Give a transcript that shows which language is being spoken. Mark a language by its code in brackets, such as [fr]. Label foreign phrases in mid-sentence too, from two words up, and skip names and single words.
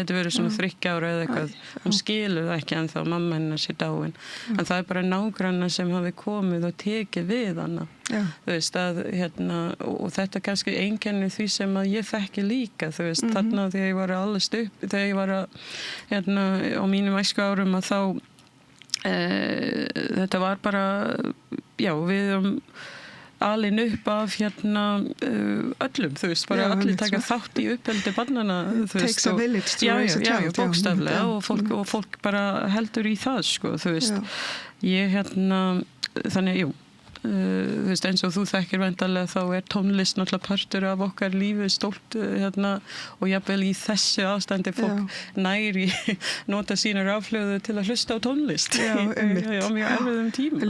[is] gæti verið svona 3 ára eða eitthvað, hún skilur það ekki ennþá mamma hennar sé dáin, en það bara nágrannar sem hafi komið og tekið við hana, þú veist að og þetta kannski einkenni því sem að ég þekki líka, þú veist, þarna þegar ég var allast upp, þegar ég var að á mínum æsku árum að þá þetta var bara við alin upp af öllum, þú veist, bara allir taka þátt í uppeldi barnanna, þú veist, [en] takes a village to raise a child, [is] bókstaflega, og fólk bara heldur í það, sko, þú veist, ég þannig, þú veist, eins og þú þekkir væntanlega þá tónlist náttúrulega partur af okkar lífi stórt og jafnvel í þessu ástandi fólk næri nota sína rafhlöðu til að hlusta á tónlist á mjög erfiðum tíma.